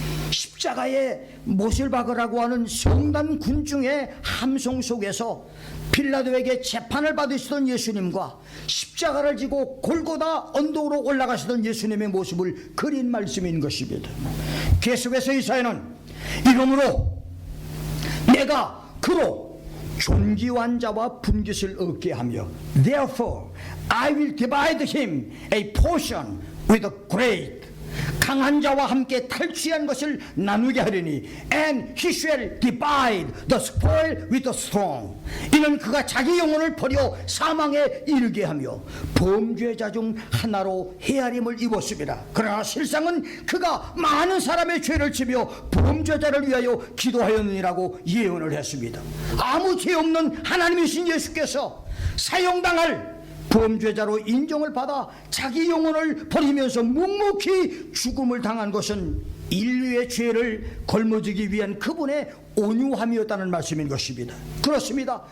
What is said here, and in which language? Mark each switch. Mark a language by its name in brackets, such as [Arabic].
[Korean] 십자가에 못을 박으라고 하는 성난 군중의 함성 속에서 빌라도에게 재판을 받으시던 예수님과 십자가를 지고 골고다 언덕으로 올라가시던 예수님의 모습을 그린 말씀인 것입니다. 계속해서 이사야는 이러므로 내가 그로 존귀한 자와 분깃을 얻게 하며 [English] Therefore I will divide him a portion with the great. [Korean] 강한 자와 함께 탈취한 것을 나누게 하리니 [English] And he shall divide the spoil with the strong. [Korean] 이는 그가 자기 영혼을 버려 사망에 이르게 하며 범죄자 중 하나로 헤아림을 입었습니다. 그러나 실상은 그가 많은 사람의 죄를 지며 범죄자를 위하여 기도하였느니라고 예언을 했습니다. 아무 죄 없는 하나님이신 예수께서 사형당할 범죄자로 인정을 받아 자기 영혼을 버리면서 묵묵히 죽음을 당한 것은 인류의 죄를 걸머지기 위한 그분의 온유함이었다는 말씀인 것입니다. 그렇습니다.